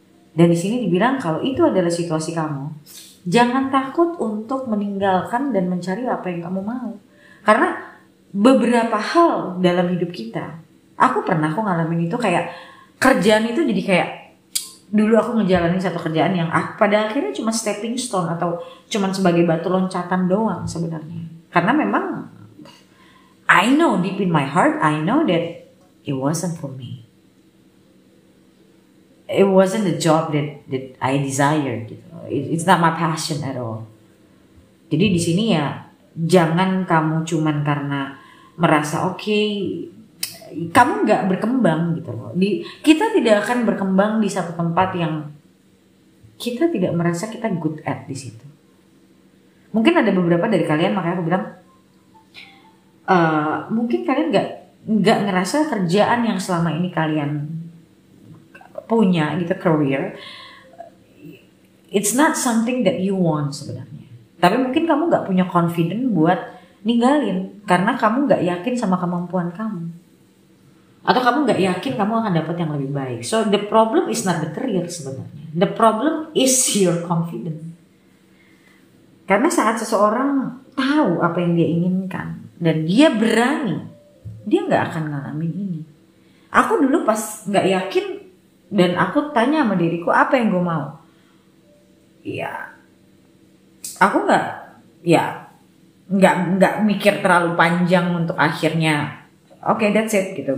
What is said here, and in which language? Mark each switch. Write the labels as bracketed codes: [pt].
[id] Dan di sini dibilang kalau itu adalah situasi kamu, jangan takut untuk meninggalkan dan mencari apa yang kamu mau. Karena beberapa hal dalam hidup kita, aku ngalamin itu kayak kerjaan itu jadi kayak dulu aku ngejalanin satu kerjaan yang pada akhirnya cuma stepping stone atau cuma sebagai batu loncatan doang sebenarnya. Karena memang [en] I know deep in my heart, I know that it wasn't for me. It wasn't the job that I desired. [id] Gitu. [en] It's not my passion at all. [id] Jadi di sini ya jangan kamu cuman karena merasa oke, kamu nggak berkembang gitu loh. Kita tidak akan berkembang di satu tempat yang kita tidak merasa kita [en] good at [id] di situ. Mungkin ada beberapa dari kalian, makanya aku bilang mungkin kalian nggak ngerasa kerjaan yang selama ini kalian punya gitu, career, [en] it's not something that you want [id] sebenarnya. Tapi mungkin kamu nggak punya confidence buat ninggalin karena kamu nggak yakin sama kemampuan kamu, atau kamu nggak yakin kamu akan dapat yang lebih baik. [en] So the problem is not the career [id] sebenarnya. [en] The problem is your confidence. [id] Karena saat seseorang tahu apa yang dia inginkan dan dia berani, dia nggak akan ngalamin ini. Aku dulu pas nggak yakin dan aku tanya sama diriku apa yang gue mau. Ya, aku nggak mikir terlalu panjang untuk akhirnya [en] okay, that's it [id] gitu.